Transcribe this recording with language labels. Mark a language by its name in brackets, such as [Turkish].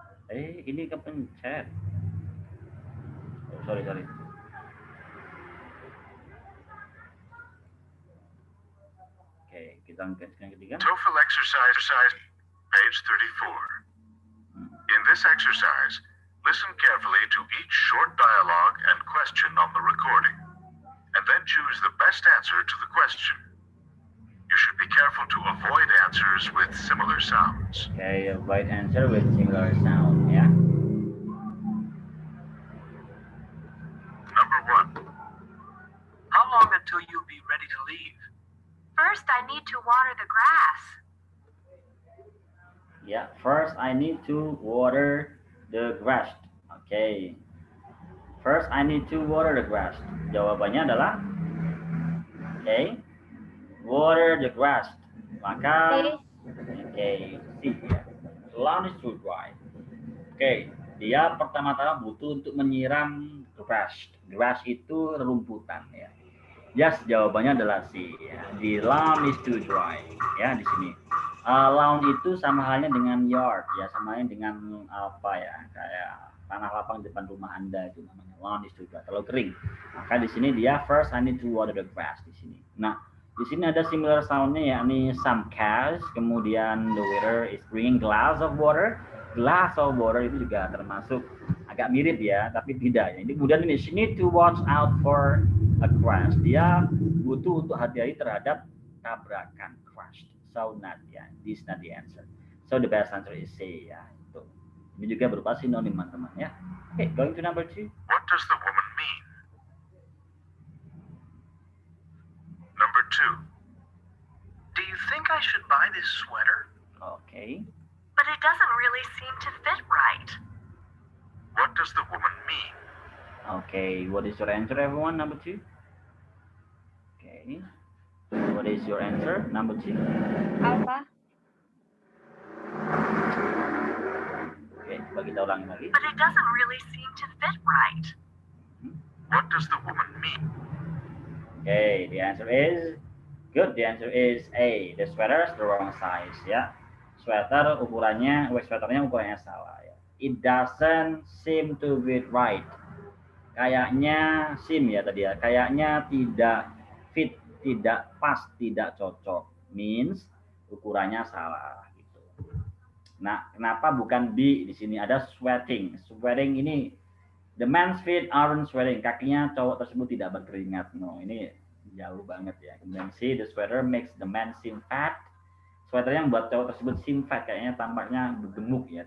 [Indonesian] Ini kepencet. Oh, sorry. Oke, kita angkat yang ketiga. [English] TOEFL exercise, page 34. In this exercise, listen carefully to each short dialogue and question on the recording, and then choose the best answer to the question. You should be careful to avoid answers with similar sounds. Okay, avoid answer with similar sound, ya. Number 1. How long until you'll be ready to leave? First, I need to water the grass. Ya, first I need to water the grass. Okay. First I need to water the grass. [Indonesian] Jawabannya adalah okay. [English] Water the grass. [Indonesian] Maka okay, C ya. [English] Lawn is too dry. [Indonesian] Okay, dia pertama-tama butuh untuk menyiram grass. Grass itu rumputan ya. Yes, jawabannya adalah C ya. [English] The lawn is too dry [Indonesian] ya di sini. Lawn itu sama halnya dengan yard ya, sama halnya dengan apa ya, kayak tanah lapang depan rumah Anda itu namanya lawn is too dry. Kalau kering, maka di sini dia [English] first I need to water the grass [Indonesian] di sini. Nah, di sini ada similar soundnya yakni some cats, kemudian [English] the waiter is bringing glass of water. [Indonesian] Glass of water itu juga termasuk agak mirip ya, tapi tidak ya. Ini kemudian ini [English] she need to watch out for a crash. [Indonesian] Dia butuh untuk hati-hati terhadap tabrakan, crash. [English] So not ya, this not the answer. So the best answer is C ya. [Indonesian] Itu. Ini juga berupa sinonim teman-teman ya. [English] Okay, going to number 2. What does the woman mean? Number 2. Do you think I should buy this sweater? Okay. But it doesn't really seem to fit right. What does the woman mean? Okay, what is your answer everyone? Number 2. Okay. What is your answer? Number 2. [Indonesian] Apa? Oke, coba kita ulangi lagi. [English] But it doesn't really seem to fit right. What does the woman mean? Okay, the answer is good. The answer is A. The sweater is the wrong size ya. [Indonesian] Sweaternya ukurannya salah ya. [English] It doesn't seem to fit right. [Indonesian] Kayaknya seem ya tadi ya. Kayaknya tidak fit, tidak pas, tidak cocok. Means ukurannya salah gitu. Nah, kenapa bukan B di sini ada sweating? Sweating ini [English] the man's feet aren't sweating. [Indonesian] Kakinya cowok tersebut tidak berkeringat. No, ini jauh banget ya. [English] Kemudian C, the sweater makes the man seem fat. [Indonesian] Sweater yang buat cowok tersebut seem fat, kayaknya tampaknya gemuk ya.